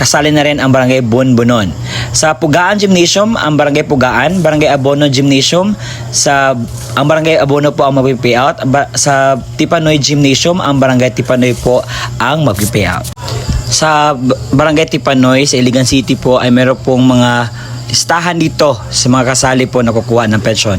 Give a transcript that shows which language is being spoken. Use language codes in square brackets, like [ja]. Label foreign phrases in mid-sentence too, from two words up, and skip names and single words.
[tl] kasali na rin ang Barangay Bunbunon. Sa Pugaan Gymnasium, ang Barangay Pugaan, Barangay Abono Gymnasium, ang Barangay Abono po ang mag-payout. Sa Tipanoy Gymnasium, ang Barangay Tipanoy po ang mag-payout. Sa Barangay Tipanoy, sa Iligan City po ay meron pong mga listahan dito sa mga kasali po na kukuha ng pensyon.